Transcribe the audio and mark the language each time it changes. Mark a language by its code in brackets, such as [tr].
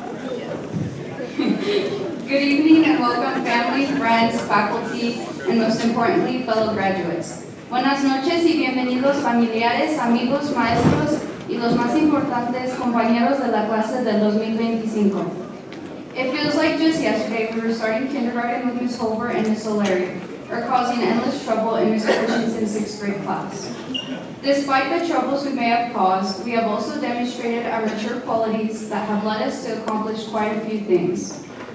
[en] Good evening and welcome family, friends, faculty, and most importantly, fellow graduates. [es] Buenas noches y bienvenidos familiares, amigos, maestros y los más importantes compañeros de la clase del 2025. [en] It feels like just yesterday we were starting kindergarten with Ms. Holbert and Ms. O'Leary, or causing endless trouble in Ms. Christensen's 6th grade class. Despite the troubles we may have caused, we have also demonstrated our mature qualities that have led us to accomplish quite a few things.